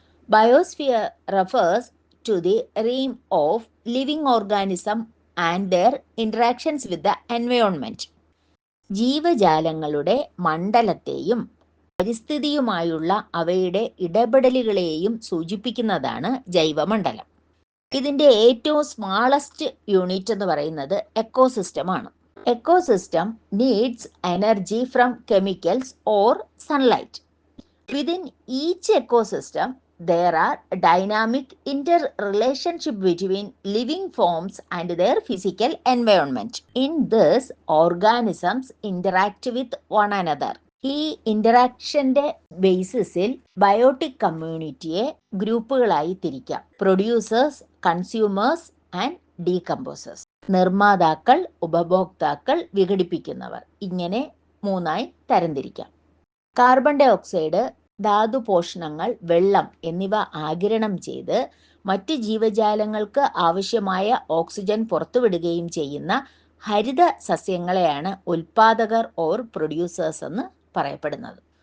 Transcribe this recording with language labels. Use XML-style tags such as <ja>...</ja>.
<en>Biosphere refers to the realm of living organism and their interactions with the environment.</en> <ml>ജീവജാലങ്ങളുടെ മണ്ഡലത്തെയും പരിസ്ഥിതിയുമായുള്ള അവയുടെ ഇടപെടലുകളെയും സൂചിപ്പിക്കുന്നതാണ് ജൈവമണ്ഡലം. ഇതിന്റെ ഏറ്റവും സ്മാളസ്റ്റ് യൂണിറ്റ് എന്ന് പറയുന്നത് എക്കോസിസ്റ്റം ആണ്.</ml> <en>Ecosystem needs energy from chemicals or sunlight. Within each ecosystem, there are dynamic interrelationship between living forms and their physical environment. In this, organisms interact with one another.</en> <ml>ഈ ഇന്ററാക്ഷന്റെ ബേസിസിൽ biotic കമ്മ്യൂണിറ്റിയെ ഗ്രൂപ്പുകളായി തിരിക്കാം.</ml> <en>Producers, consumers and decomposers.</en> <ml>നിർമ്മാതാക്കൾ, ഉപഭോക്താക്കൾ, വിഘടിപ്പിക്കുന്നവർ. ഇങ്ങനെ മൂന്നായി തരംതിരിക്കാം. Carbon dye oxide, ധാതുപോഷണങ്ങൾ, വെള്ളം എന്നിവ ആഗിരണം ചെയ്ത് മറ്റ് ജീവജാലങ്ങൾക്ക് ആവശ്യമായ ഓക്സിജൻ പുറത്തുവിടുകയും ചെയ്യുന്ന ഹരിത സസ്യങ്ങളെയാണ് ഉൽപാദകർ</ml> <en>or producers</en> <ml>എന്ന് പറയപ്പെടുന്നത്.</ml>